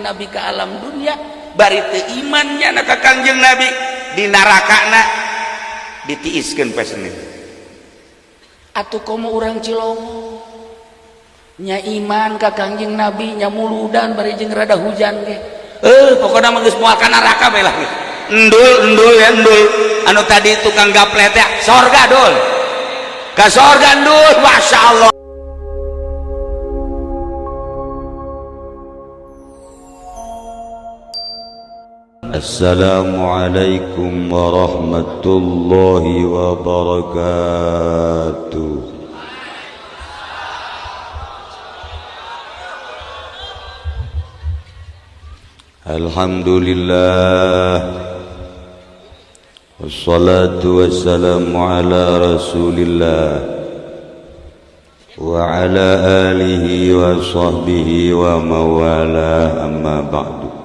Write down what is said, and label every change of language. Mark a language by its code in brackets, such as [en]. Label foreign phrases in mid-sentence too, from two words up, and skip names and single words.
[su] Nabi ke alam dunia bari teu imannya na ka Kangjeng Nabi di narakana ditiiskeun poe Senen atuh komo urang Cilongo nya iman ka Kangjeng Nabi nya muludan bari jeung rada hujan ge pokona mah geus moal ka neraka bae lah endul ya endul anu tadi tukang gaplet ya sorga dul ka sorga endul masyaallah. [ar] السلام عليكم ورحمة الله وبركاته. الحمد لله والصلاة والسلام على رسول الله وعلى آله وصحبه ومن والاه أما بعد.